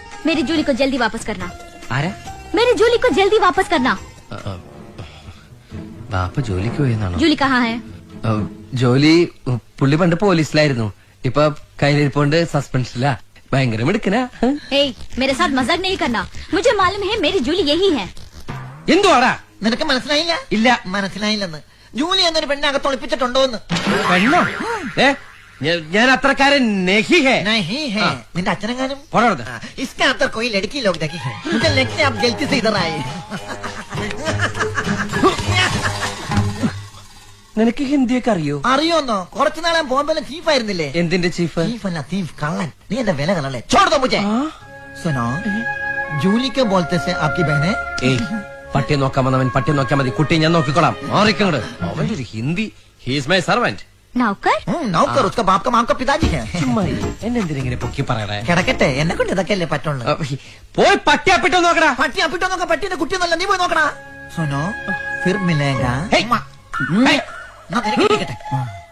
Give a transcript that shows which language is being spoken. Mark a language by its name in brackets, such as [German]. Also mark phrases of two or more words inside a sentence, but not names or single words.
[Hindi] मेरी जूली को जल्दी वापस करना। [Malayalam] ആരാ [Hindi] मेरी जूली को जल्दी वापस करना। [Malayalam] ബാപ്പ ജോലിക്ക് പോയെന്നാണോ? [Hindi] जूली कहाँ है? [Malayalam] ജോലി പുള്ളി പണ്ട് പോലീസിലായിരുന്നു. ഇപ്പൊ കയ്യിലിരിപ്പോണ്ട് സസ്പെൻഷനിലാ. ഭയങ്കര മിടുക്കനാ. [Hindi] ए, मेरे साथ मजाक नहीं करना। मुझे मालूम है मेरी जूली यही है। [Malayalam] എന്തുവാടാ? നിനക്ക് മനസ്സിലായില്ല? ഇല്ല. മനസ്സിലായില്ലെന്ന്. ജൂലി എന്നൊരു പെണ്ണെ അകത്ത് ഒളിപ്പിച്ചിട്ടുണ്ടോന്ന്. പെണ്ണോ? ഞാൻ അത്രക്കാരൻ [Hindi] नहीं है. नहीं है. [Malayalam] നിന്റെ അച്ഛനെങ്ങാനും പോടാ. [Hindi] इसके अंदर कोई लड़की लोग देखी है. मुझे लगता है आप गलती से इधर आए. [Malayalam] നിനക്ക് ഹിന്ദിയൊക്കെ അറിയോ? അറിയോന്നോ? കുറച്ചു നാളെ ബോംബെയിലെ ചീഫ് ആയിരുന്നില്ലേ? എന്തിന്റെ ചീഫ്? चीफ अല്ല चीफ कള്ളൻ. നീ എന്റെ വില കളല്ലേ? [Hindi] छोड़ दो मुझे. सुनो जूली के बोलते से आपकी बहन है? [Malayalam] ഏയ്, പട്ടിയെ നോക്കാൻ വന്നവൻ പട്ടിയെ നോക്കാൻ മതി. കുട്ടിയെ ഞാൻ നോക്കിക്കോളാം. മാറിക്കങ്ങട്. അവന്റെ ഒരു ഹിന്ദി. [English] he's my servant. [Hindi] नौकर? नौकर उसका बाप का माम का पिताजी है. [Malayalam] എന്നെ എന്തിനെ പൊക്കി പറയണേ? കിടക്കട്ടെ, എന്നെ കൊണ്ട് ഇതൊക്കെയല്ലേ പറ്റുള്ളൂ. പോയി പട്ടി അപ്പിട്ടോ നോക്കടാ. പട്ടി അപ്പിട്ടോ നോക്കാം. പട്ടിന്റെ കുട്ടിയൊന്നല്ല, നീ പോയി നോക്കടാ. [Hindi] सुनो फिर मिलेगा. ഹേയ്. [Malayalam] എന്നാ നിനക്ക് ഇരിക്കട്ടെ.